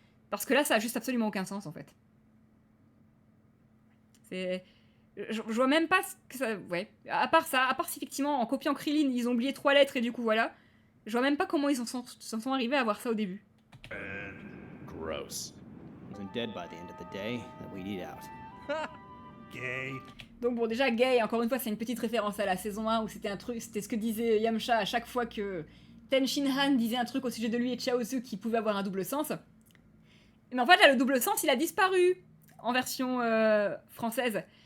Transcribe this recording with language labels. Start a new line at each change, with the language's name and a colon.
French: Parce que là, ça a juste absolument aucun sens, en fait. Je vois même pas ce que ça... Ouais, à part ça, à part si effectivement, en copiant Krillin, ils ont oublié 3 lettres et du coup, voilà. Je vois même pas comment ils s'en sont arrivés à avoir ça au début.
English: Gross. Wasn't dead by the end of the day that we'd eat out. Gay.
French: Donc bon, déjà, Gay, encore une fois, c'est une petite référence à la saison 1 où c'était ce que disait Yamcha à chaque fois que Ten Shin Han disait un truc au sujet de lui et Chaozu qui pouvait avoir un double sens. Mais en fait, là, le double sens, il a disparu en version française.